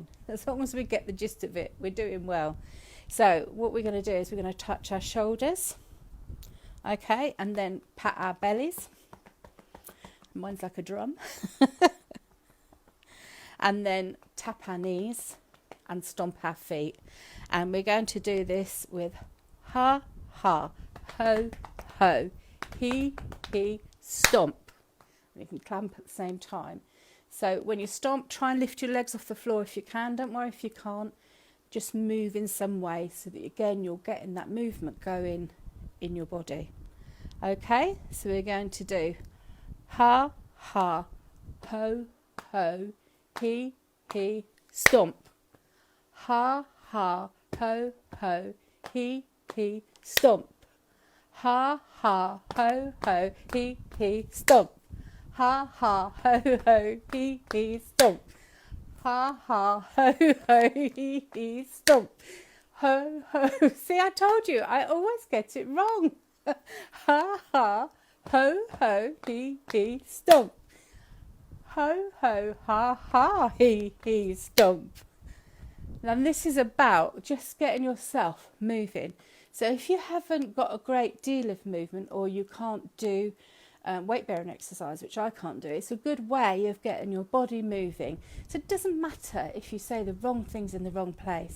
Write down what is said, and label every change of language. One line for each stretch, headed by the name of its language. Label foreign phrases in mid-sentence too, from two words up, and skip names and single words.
English: As long as we get the gist of it, we're doing well. So what we're going to do is we're going to touch our shoulders. Okay, and then pat our bellies. Mine's like a drum. And then tap our knees and stomp our feet. And we're going to do this with ha, ha, ho, ho, he, stomp. And you can clamp at the same time. So when you stomp, try and lift your legs off the floor if you can. Don't worry if you can't. Just move in some way so that, again, you're getting that movement going in your body. Okay, so we're going to do ha, ha, ho, ho, he, stomp. Ha, ha, ho, ho, he, stomp. Ha, ha, ho, ho, he, stomp. Ha, ha, ho, ho, he, stomp. Ha, ha, ho, ho, he, stomp. Ho, ho. See, I told you, I always get it wrong. Ha, ha, ho, ho, he, stomp. Ho, ho, ha, ha, he, stomp. And this is about just getting yourself moving. So if you haven't got a great deal of movement, or you can't do weight bearing exercise, which I can't do, it's a good way of getting your body moving. So it doesn't matter if you say the wrong things in the wrong place.